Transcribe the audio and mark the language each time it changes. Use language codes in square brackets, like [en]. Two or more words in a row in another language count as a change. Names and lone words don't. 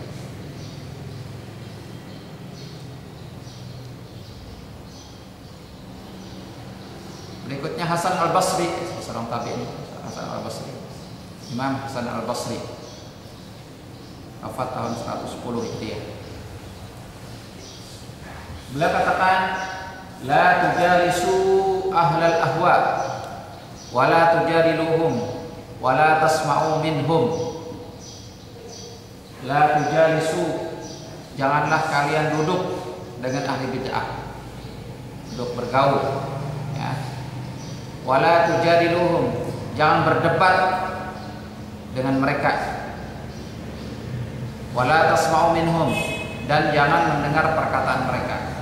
[id] Berikutnya Hasan al-Basri, seorang tabi'in. Hasan al-Basri, Imam Hasan al-Basri, wafat tahun 110 Hijriah. Beliau katakan, [ar] لا تجالسوا أهل الأهواء ولا تجادلوهم ولا تسمعوا منهم. لا تجالسوا, [id] janganlah kalian duduk dengan ahli bid'ah, duduk bergaul. [ar] ولا تجادلوهم, [id] jangan berdebat dengan mereka. [ar] ولا تسمعوا منهم, [id] dan jangan mendengar perkataan mereka.